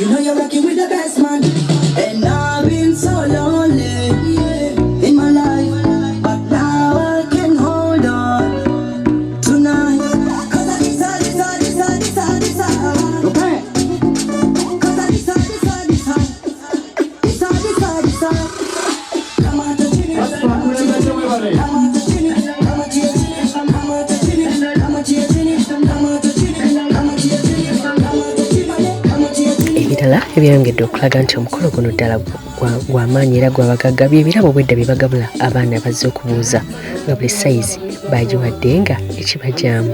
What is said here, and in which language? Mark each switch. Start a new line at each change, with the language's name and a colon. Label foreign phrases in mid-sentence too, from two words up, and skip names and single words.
English: You know you're rocking with the best man. And I've been so lonely in my life, but now I can hold on tonight. Cause I decide. Okay. Cause I decide. Come on, touch me. Come on, touch me. Come on, touch
Ganda: ebirala ebyayongedde okulaga nti omukolo guno ddala gw'amaanyi era gw'abagagga by'ebirabo bwedda bye bagabula abaana bazze okubuuza nga buli sayizi bagiwadde nga ekibajyamu.